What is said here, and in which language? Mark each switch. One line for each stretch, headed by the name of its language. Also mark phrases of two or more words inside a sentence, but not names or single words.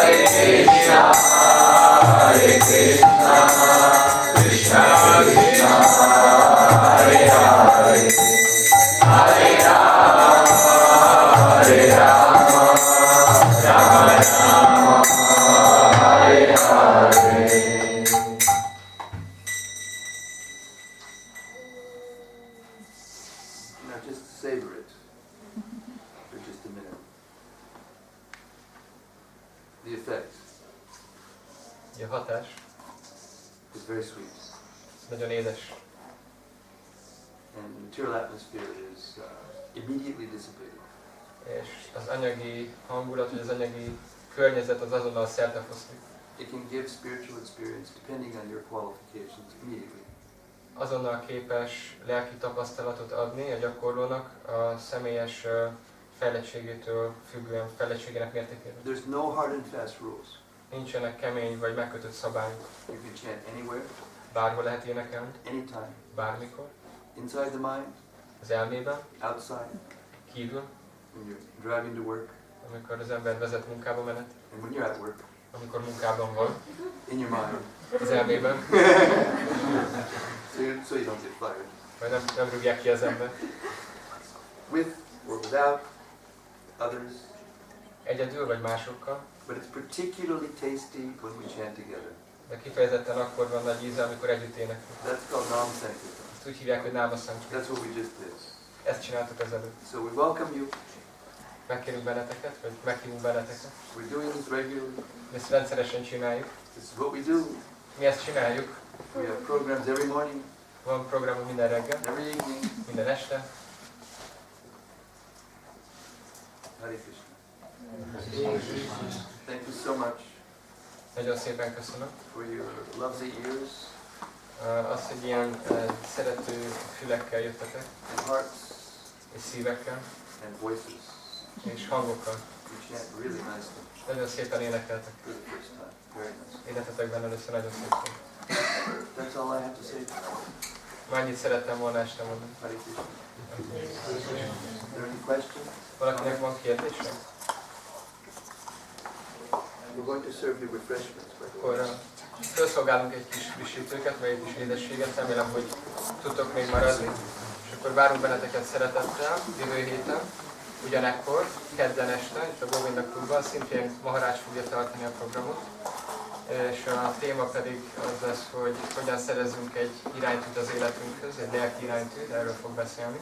Sanskrit: Hare Krishna, Krishna Krishna, Hare Hare, Hare Rama, Rama Rama, Hare Hare.
English: Now just savor it for just a minute. The effect
Hungarian: A hatás
English: is very sweet,
Hungarian: nagyon édes,
English: and the material atmosphere is immediately dissipated.
Hungarian: és az anyagi hangulat, vagy az anyagi környezet az azonnal szertefoszlik.
English: It can give spiritual experience depending on your qualifications immediately.
Hungarian: Azonnal képes lelki tapasztalatot adni a gyakorlónak a személyes fejlettségétől függően, fejlettségének mértékében.
English: There's no hard and fast rules.
Hungarian: Nincsenek kemény vagy megkötött szabályok.
English: You can chant anywhere,
Hungarian: Bárhol lehet énekelni,
English: anytime,
Hungarian: bármikor,
English: inside the mind,
Hungarian: az elmében,
English: outside,
Hungarian: kívül,
English: when you're driving to work,
Hungarian: amikor az ember vezet munkába menet,
English: and when you're at work,
Hungarian: amikor munkában van,
English: in your mind,
Hungarian: az elmében,
English: so you don't get fired.
Hungarian: vagy nem rúgják ki az ember.
English: With or without others,
Hungarian: Egyedül vagy másokkal,
English: but it's particularly tasty when we chant together.
Hungarian: de kifejezetten akkor van nagy íze, amikor együtt éneklünk.
English: That's called Nam Sankirtan.
Hungarian: Ezt úgy hívják, hogy Náma Sankirtan.
English: That's what we just did.
Hungarian: Ezt csináltuk ezelőtt.
English: So we welcome you.
Hungarian: Megkérünk benneteket, vagy meghívunk benneteket.
English: We're doing this regularly.
Hungarian: Ezt rendszeresen csináljuk.
English: This is what we do.
Hungarian: Mi ezt csináljuk.
English: We have programs every morning,
Hungarian: Van programunk minden reggel,
English: every evening.
Hungarian: minden este.
English: Hare Krishna. Thank you so much
Hungarian: Nagyon szépen köszönöm.
English: for your lovely ears
Hungarian: Az, hogy ilyen szerető fülekkel jöttetek,
English: and hearts
Hungarian: és szívekkel,
English: and voices.
Hungarian: és hangokkal.
English: You chant really nicely
Hungarian: Nagyon szépen énekeltek.
English: for the first time. Very nice.
Hungarian: Énekeltek benne először nagyon szépen.
English: That's all I have to say.
Hungarian: Már annyit szerettem volna este mondani.
English: Hare Krishna. Is there any question?
Hungarian: Valakinek van kérdése?
English: We're going to serve you refreshments, by the way.
Hungarian: Akkor felszolgálunk egy kis frissítőket, vagy egy kis édességet, remélem, hogy tudtok még maradni. És akkor várunk benneteket szeretettel jövő héten, ugyanekkor, kedden este, itt a Govinda Klubban, szintén Maharaja fogja tartani a programot. És a téma pedig az lesz, hogy hogyan szerezzünk egy iránytűt az életünkhöz, egy lelki iránytűt, erről fog beszélni.